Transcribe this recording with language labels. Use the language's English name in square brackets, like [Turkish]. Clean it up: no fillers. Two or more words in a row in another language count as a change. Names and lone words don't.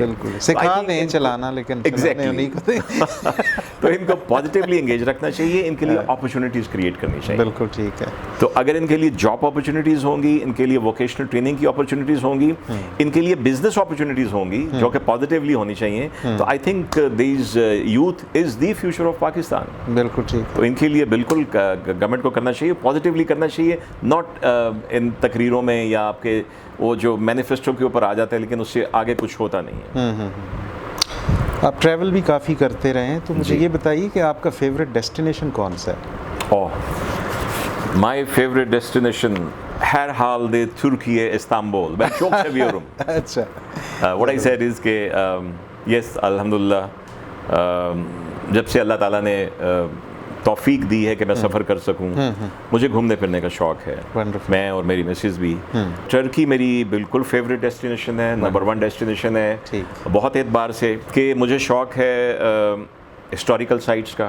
[Hindi] बिल्कुल, सिखा दें चलाना, लेकिन एग्जैक्टली तो इनको [English] positively engage [Hindi] रखना चाहिए, इनके लिए [English] opportunities create [Hindi] करनी चाहिए। बिल्कुल ठीक है। तो अगर इनके लिए [English] job opportunities [Hindi] होंगी, इनके लिए [English] vocational training [Hindi] की अपॉर्चुनिटीज होंगी, इनके लिए [English] business opportunities [Hindi] होंगी जो कि पॉजिटिवली होनी चाहिए, तो [English] I think this youth is the future of Pakistan. [Hindi] बिल्कुल ठीक। तो इनके लिए बिल्कुल गवर्नमेंट को करना चाहिए, पॉजिटिवली करना चाहिए, [English] not in [Hindi] तकरीरों में या आपके वो जो मैनिफेस्टो के ऊपर आ जाता है, लेकिन उससे आगे कुछ होता नहीं है। आप ट्रैवल भी काफ़ी करते रहे हैं, तो मुझे ये बताइए कि आपका [English] favourite destination [Hindi] कौन सा है? [English] my favourite destination [Turkish] herhalde Türkiye, İstanbul. Ben çok seviyorum. [Hindi] अच्छा। [English] What I said is [Hindi] कि yes, अल्हम्दुलिल्लाह, जब से अल्लाह ताला ने तौफीक दी है कि मैं सफ़र कर सकूं, मुझे घूमने फिरने का शौक़ है। मैं और मेरी मिसेस भी। टर्की मेरी बिल्कुल [English] favourite destination [Hindi] है, नंबर 1 डेस्टिनेशन है बहुत एतबार से, कि मुझे शौक़ है [English] historical sites [Hindi] का।